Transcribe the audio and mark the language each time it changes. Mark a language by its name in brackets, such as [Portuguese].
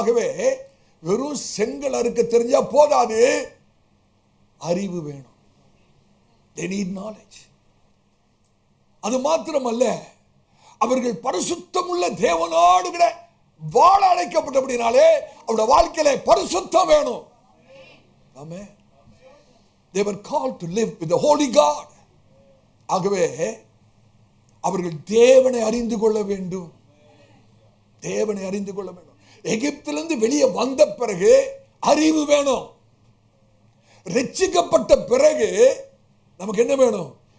[Tamil] ஆகவே வெறும் செங்கல் அறுக்க தெரிஞ்சா போதாது, அறிவு வேணும். [English] They need knowledge. [Tamil] அது மாத்திரமல்ல, அவர்கள் பரிசுத்தமுள்ள தேவனோடு கூட வாழ அழைக்கப்பட்டபடினாலே அவருடைய வாழ்க்கையில பரிசுத்தம் வேணும். ஆமென். [English] They were called to live with the holy God. [Tamil] ஆகவே அவர்கள் தேவனை அறிந்து கொள்ள வேண்டும். தேவனை அறிந்து கொள்ள வேண்டும். எகிப்திலிருந்து வெளியே வந்த பிறகு அறிவு வேணும். ரட்சிக்கப்பட்ட பிறகு நமக்கு என்ன வேணும்?